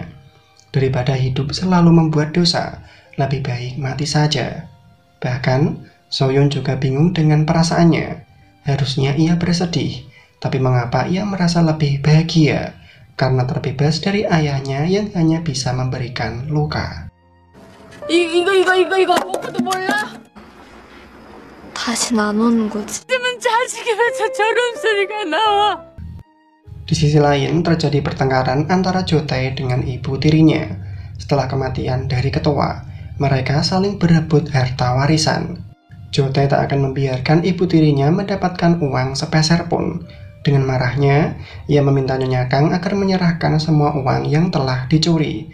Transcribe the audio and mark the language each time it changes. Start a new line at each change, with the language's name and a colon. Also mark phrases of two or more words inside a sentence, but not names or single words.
Indonesian: Daripada hidup selalu membuat dosa, lebih baik mati saja. Bahkan, Soyeon juga bingung dengan perasaannya. Harusnya ia bersedih, tapi mengapa ia merasa lebih bahagia? Karena terbebas dari ayahnya yang hanya bisa memberikan luka.
Korean: 이거 아무것도 몰라? 다신 안 오는 거지. 지금은 자식이 왜 저런 소리가 나와?
Indonesian: Di sisi lain, terjadi pertengkaran antara Jotae dengan ibu tirinya. Setelah kematian dari ketua, mereka saling berebut harta warisan. Jotae tak akan membiarkan ibu tirinya mendapatkan uang sepeser pun. Dengan marahnya, ia meminta Nyonya Kang agar menyerahkan semua uang yang telah dicuri.